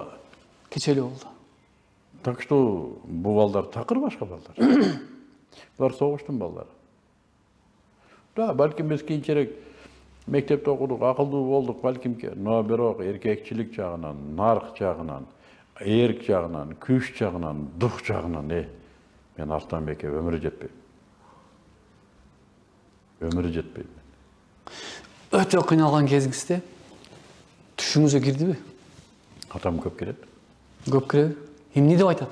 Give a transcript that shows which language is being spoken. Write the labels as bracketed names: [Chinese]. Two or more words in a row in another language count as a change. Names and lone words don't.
[Kyrgyz] Кечели болду. [Russian] Так что [Kyrgyz] бул балдар такыр башка балдар. Булар согуштун балдары. Да, балким биз кийинчерээк мектепте окудук, акылдуу болдук, балким, но бирок эркекчилик жагынан, нарк жагынан, [Kazakh] Erk жағынан, күш жағынан, дух жағынан, мен Арыстанбекке өмірі жетпеймін. Өмірі жетпеймін. Өте қиналған кезіңізде түшіңізге кірді бе? Атам көп келеді. Көп кіреді. Не деп айтады?